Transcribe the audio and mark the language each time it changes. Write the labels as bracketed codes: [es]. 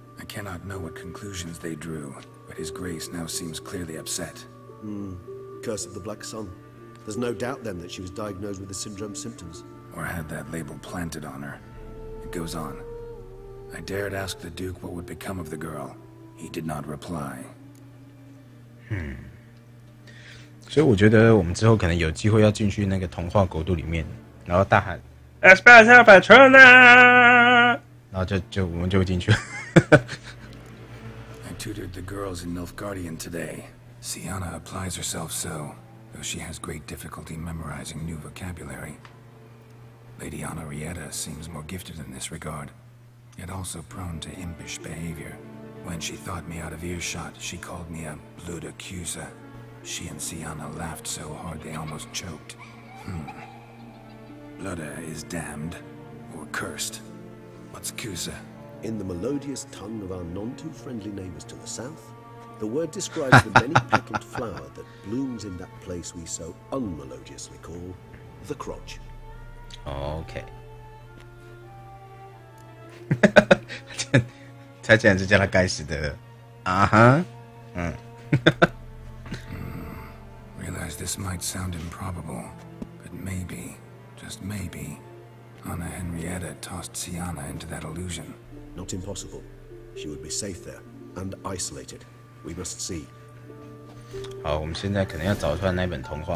[en] I cannot know what conclusions they drew, but His Grace now seems clearly upset. Curse of the Black Sun. There's no doubt then that she was diagnosed with the syndrome symptoms. Or had that label planted on her. It goes on. I dared ask the Duke what would become of the girl. He did not reply. [zh] 所以我觉得我们之后可能有机会要进去那个童话国度里面，然后大喊 Espada Petrona， 然后我们就进去了。 [en] I tutored the girls in Nilfgaardian today. Siana applies herself so, though she has great difficulty memorizing new vocabulary. Lady Honorrietta seems more gifted in this regard, yet also prone to impish behavior. When she thought me out of earshot, she called me a blood accuser. She and Siana laughed so hard they almost choked. Blooda is damned, or cursed. What's Cusa? In the melodious tongue of our none-too-friendly neighbors to the south, the word describes the many-petaled flower that blooms in that place we so unmelodiously call the crotch. [zh] OK 他竟然是叫他该死的 [en] Realize this might sound improbable, but maybe, just maybe, Anna Henrietta tossed Siana into that illusion. Not impossible. She would be safe there, and isolated. We must see. [zh] 好，我们现在可能要找出来那本童话。